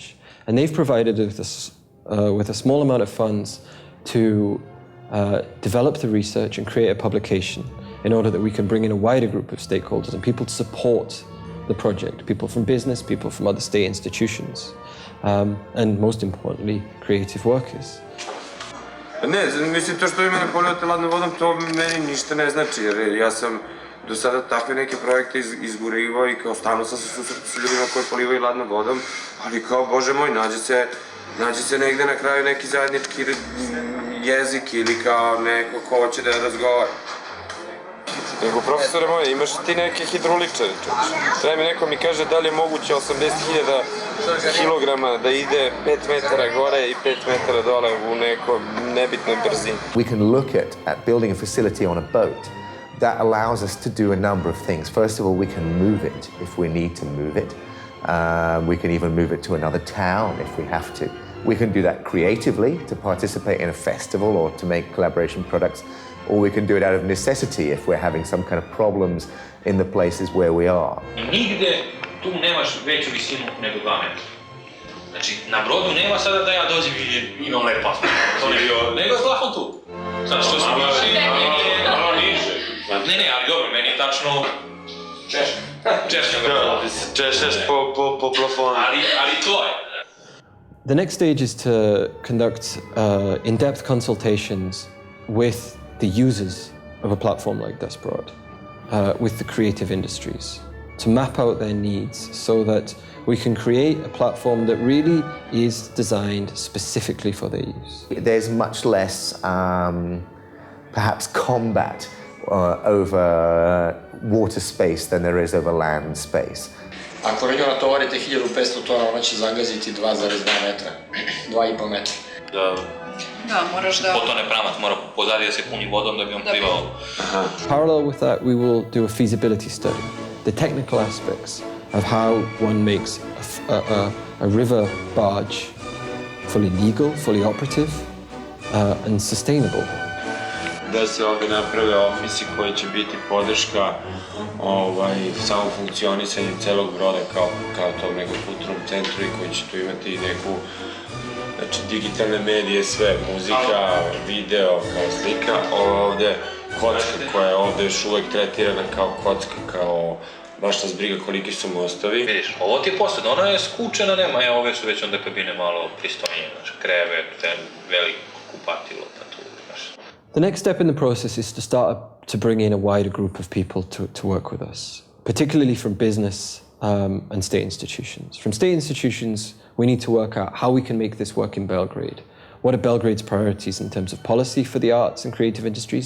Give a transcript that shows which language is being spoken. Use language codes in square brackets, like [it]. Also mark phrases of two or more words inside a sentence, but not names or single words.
[en] And they've provided us with a small amount of funds to develop the research and create a publication in order that we can bring in a wider group of stakeholders and people to support the project, people from business, people from other state institutions, and most importantly, creative workers. [sr] Ne, mislim, to što vi mene polijete ladnom vodom, to meni ništa ne znači, jer ja sam do sada takve neke projekte izgurivao i kao stalno sam se susretao sa ljudima koji polivaju ladnom vodom, ali kao, Bože moj, nađe se negde na kraju neki zajednički jezik ili kao neko ko hoće da razgovara. Nego, profesore moje, imaš ti neke hidroličare, čovječ? Treba mi neko mi kaže da li je moguće 80.000 kilograma da ide 5 metara gore i 5 metara dole u nekoj nebitnoj brzini. [en] We can look at building a facility on a boat. That allows us to do a number of things. First of all, we can move it if we need to move it. We can even move it to another town if we have to. We can do that creatively, to participate in a festival or to make collaboration products, or we can do it out of necessity if we're having some kind of problems in the places where we are. [sr] Nigde tu nemaš veću visinu nego 2 metra. Znači, na brodu nema sada da ja dođem i imam lep plasman. To ne bio, nego je plafon tu. Sad što smo viši, malo niže. Ne, ali dobro, meni je tačno češljam ga plafon. Češljaš po plafonu. Ali to je. [en] The next stage is to conduct in-depth consultations with the users of a platform like Desperate, with the creative industries, to map out their needs so that we can create a platform that really is designed specifically for their use. There's much less, perhaps, combat over water space than there is over land space. [sr] Ako vi njoj natovarite 1500 tona, ona će zagaziti 2,2 metra, 2,5 metra. Da, moraš da... Potone pramac mora pozadije da se puni vodom da bi on plivao. [en] Parallel with that, we will do a feasibility study, the technical aspects of how one makes a river barge fully legal, fully operative, and sustainable. [sr] Da se ovdje naprave ofisi koji će biti podrška samom funkcionisanju celog broda kao tom nekom kulturnom centru i koji će tu imati neku, znači, digitalne medije, sve, muzika, video, kao slika. Ovdje kocka koja je ovdje još uvek tretirana kao kocka, kao baš nas briga koliki su mostovi. Vidiš, ovo ti je posebno, ona je skučena, nema, ove su već onda kabine malo pristojnije, znači, krevet, ten veliko kupatilo, tu, znaš. [en] The next step in the process is to start to bring in a wider group of people to work with us, particularly from business and state institutions. From state institutions, we need to work out how we can make this work in Belgrade. What are Belgrade's priorities in terms of policy for the arts and creative industries?